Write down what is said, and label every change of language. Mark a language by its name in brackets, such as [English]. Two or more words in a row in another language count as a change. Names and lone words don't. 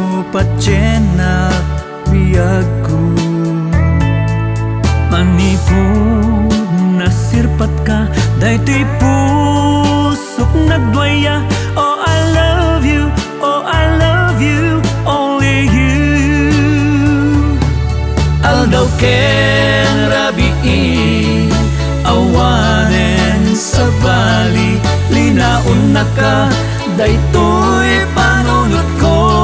[Iloko] patjenak biyagku. Manipod nasirpat ka, daytoy pusok nagdwaya. [English] Oh I love you, oh I love you, only you. [Iloko] Aldaw ken rabii, awanen sa bali, linaon na ka, daytoy panunod ko.